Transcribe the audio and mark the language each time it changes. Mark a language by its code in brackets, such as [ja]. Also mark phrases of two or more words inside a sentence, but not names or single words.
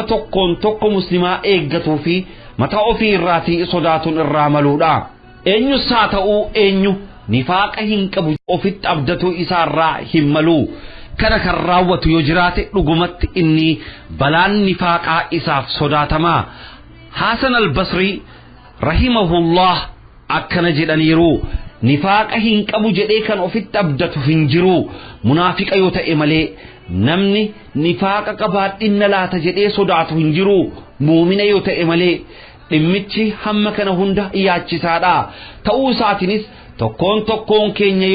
[om] tokkoon tokko muslimaa eeggatuu fi mataa ofii irraatii sodaatuun irraa maluudha eenyu saa ta'uu eenyu nifaaqa hin qabu ofitti abdatuu isaarraa hin maluu kana kan raawwatu yoo jiraate dhugumatti inni balaan nifaaqaa isaaf sodaatamaa Hasan al-Basri rahimahullah akkana jedhaniiru nifaaqa hin qabu jedhee kan ofitti abdatu hin jiru munaafiqa yoo ta'e malee namni nifaaqa qabaadhinna laata jedhee sodaatu hin jiru muumina yoo ta'e malee dhimmichi hamma kana hunda yaachisaadha ta'uu isaatiinis tokkoon tokkoon keenya